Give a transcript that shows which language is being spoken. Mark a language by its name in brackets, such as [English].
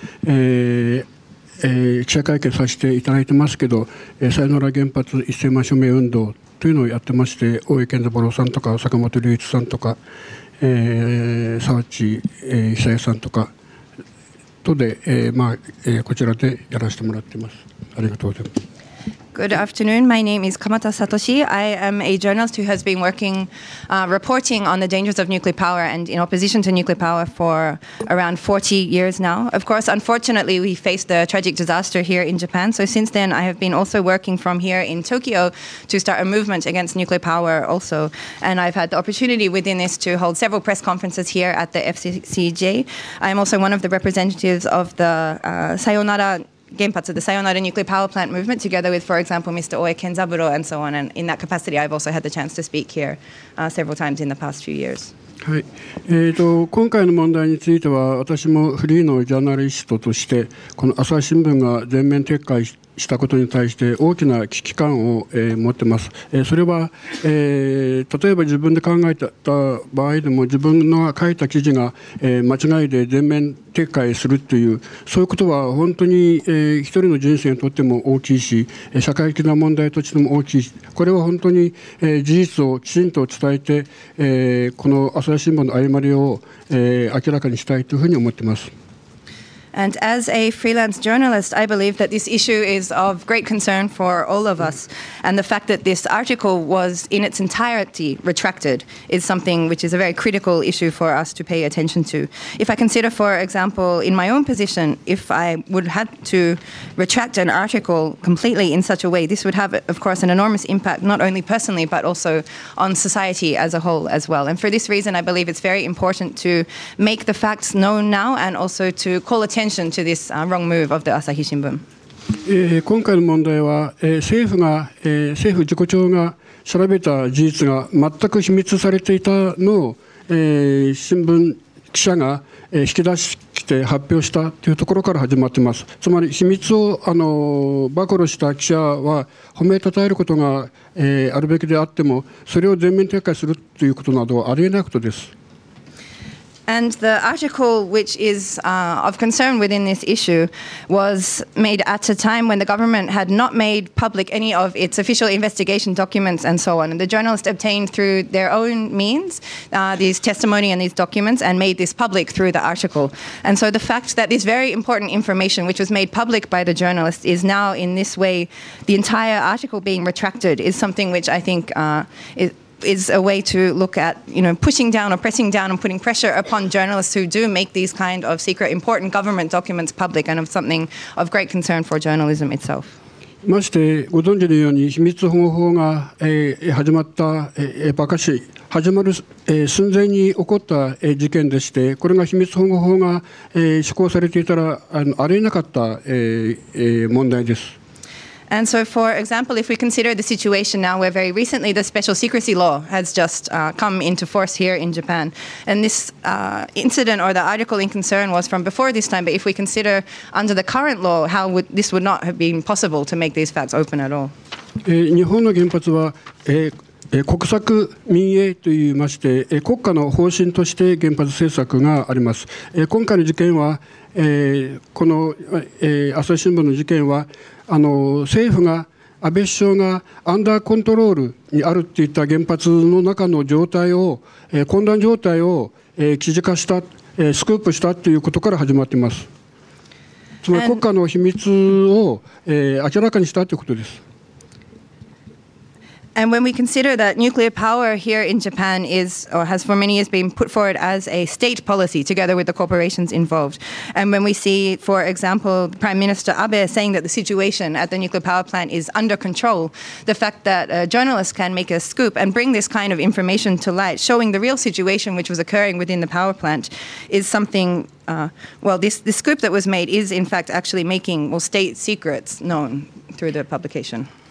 [Japanese] 記者会見させていただいてますけど、さよなら原発1000万署名運動というのをやってまして、大江健三郎さんとか坂本龍一さんとか、沢地久江さんとかとで、こちらでやらせてもらっています。ありがとうございます。 [English] Good afternoon. My name is Kamata Satoshi. I am a journalist who has been working, reporting on the dangers of nuclear power and in opposition to nuclear power for around 40 years now. Of course, unfortunately, we faced a tragic disaster here in Japan. So since then, I have been also working from here in Tokyo to start a movement against nuclear power also. And I've had the opportunity within this to hold several press conferences here at the FCCJ. I'm also one of the representatives of the Sayonara Genpatsu, the Sayonara nuclear power plant movement, together with, for example, Mr. Oe Kenzaburo and so on. And in that capacity, I've also had the chance to speak here several times in the past few years. [Japanese] はい、今回の問題については私もフリーのジャーナリストとしてこの朝日新聞が全面撤回したことに対して大きな危機感を、持っています。それは、例えば自分で考えた場合でも自分の書いた記事が、間違いで全面撤回するというそういうことは本当に、一人の人生にとっても大きいし社会的な問題としても大きいしこれは本当に、事実をきちんと伝えて、この朝日新聞の誤りを、明らかにしたいというふうに思っています。 [English] And as a freelance journalist, I believe that this issue is of great concern for all of us. And the fact that this article was in its entirety retracted is something which is a very critical issue for us to pay attention to. If I consider, for example, in my own position, if I would have to retract an article completely in such a way, this would have, of course, an enormous impact, not only personally, but also on society as a whole as well. And for this reason, I believe it's very important to make the facts known now and also to call attention to this wrong move of the Asahi Shimbun. [Japanese] 今回の問題は、政府自己長が調べた事実が全く秘密されていたのを、新聞記者が、引き出して発表したというところから始まっています。つまり秘密を暴露した記者は褒めたたえることが、あるべきであってもそれを全面撤回するということなどはありえないことです。 [English] And the article which is of concern within this issue was made at a time when the government had not made public any of its official investigation documents and so on. And the journalist obtained through their own means these testimony and these documents and made this public through the article. And so the fact that this very important information which was made public by the journalist is now in this way, the entire article being retracted, is something which I think is a way to look at, pushing down or pressing down and putting pressure upon journalists who do make these kind of secret, important government documents public, and of something of great concern for journalism itself. [Japanese] ましてご存知のように秘密保護法が始まったばかし始まる寸前に起こった事件でして、これが秘密保護法が施行されていたらありえなかった問題です。 [English] And so, for example, if we consider the situation now where very recently the special secrecy law has just come into force here in Japan, and this incident or the article in concern was from before this time, but if we consider under the current law, this would not have been possible to make these facts open at all. [Japanese] 日本の原発は国策民営といいまして国家の方針として原発政策があります。今回の事件はこの朝日新聞の事件は政府が安倍首相がアンダーコントロールにあるといった原発の中の状態を混乱状態を記事化したスクープしたということから始まっています。つまり国家の秘密を明らかにしたということです。 [English] And when we consider that nuclear power here in Japan is, or has for many years been put forward as a state policy together with the corporations involved, and when we see, for example, Prime Minister Abe saying that the situation at the nuclear power plant is under control, the fact that journalists can make a scoop and bring this kind of information to light, showing the real situation which was occurring within the power plant, is something, this scoop that was made is in fact actually making, state secrets known through the publication.